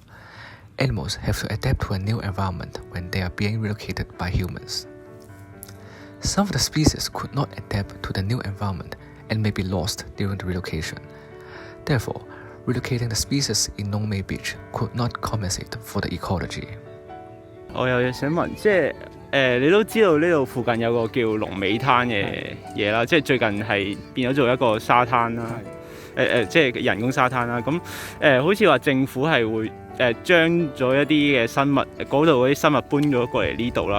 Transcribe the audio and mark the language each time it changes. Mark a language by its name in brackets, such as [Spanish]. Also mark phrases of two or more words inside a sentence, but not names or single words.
[English] Animals have to adapt to a new environment when they are being relocated by humans. Some of the species could not adapt to the new environment and may be lost during the relocation. Therefore, relocating the species in Longmei Beach could not compensate for the ecology. [Cantonese] 我有嘢想問，即係你都知道呢度附近有個叫龍尾灘嘅嘢啦，即係最近係變咗做一個沙灘啦，即係人工沙灘啦。咁好似話政府係會將咗一啲嘅生物嗰度嗰啲生物搬咗過嚟呢度啦。